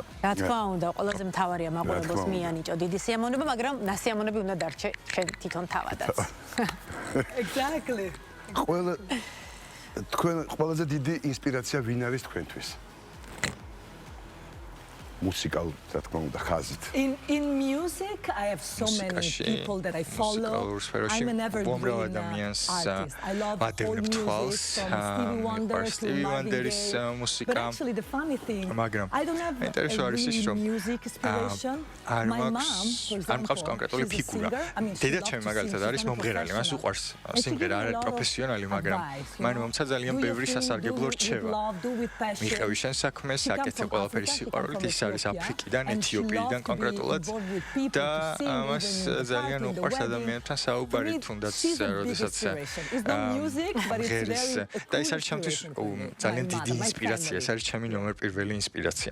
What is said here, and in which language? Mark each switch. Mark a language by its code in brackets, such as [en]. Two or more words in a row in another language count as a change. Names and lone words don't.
[ka] რა თქმა უნდა, ყველაზე მთავარია მაყურებელს მიანიჭო დიდი სიამოვნება, მაგრამ ნასიამოვნები უნდა დარჩე შენ თვითონ თავადაც. [en] Exactly. [ka] თქვენ ყველაზე დიდი ინსპირაცია ვინ არის თქვენთვის? Musical, რა თქმა უნდა, ხაზით. [en] In music, I have so many people that I follow. I'm an evergreen artist. I love all music from Stevie Wonder to But actually, the funny thing, I don't have a really music inspiration. My mom, for example, she's a singer. I mean, she loves to sing. She's [ka] მომღერალი, მას უყვარს სიმღერა, არის პროფესიონალი, მაგრამ მან მომცა ძალიან ბევრი სასარგებლო რჩევა. მიყევი შენ საქმეს, აკეთე ყველაფერი სიყვარულით, ის არის აფრიკიდან, ეთიოპიიდან კონკრეტულად და ამას ძალიან უყვარს ადამიანებთან საუბარი, თუნდაც როდესაც ღერის და ეს არის ჩემთვის ძალიან დიდი ინსპირაცია, ეს არის ჩემი ნომერ პირველი ინსპირაცია.